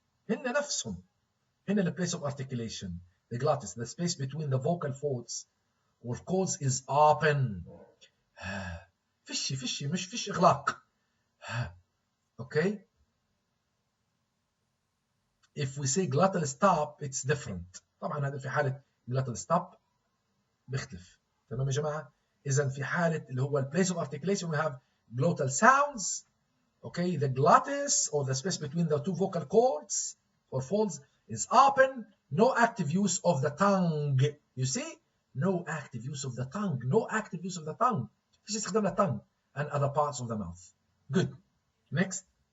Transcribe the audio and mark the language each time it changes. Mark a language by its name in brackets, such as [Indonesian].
[Arabic] هن نفسهم. هن the place of articulation. [English] The glottis, the space between the vocal folds or cords is open. [Arabic] فيش مش فيش إغلاق. Okay? [English] If we say glottal stop, it's different. [Arabic] طبعا هذا في حالة glottal stop بيختلف. تمام يا جماعة؟ إذا في حالة اللي هو place of articulation [English] we have glottal sounds. Okay, the glottis or the space between the two vocal cords or folds is open. No active use of the tongue. You see? No active use of the tongue. No active use of the tongue. [Arabic] فيش استخدام للtongue [English] and other parts of the mouth. Good. Next.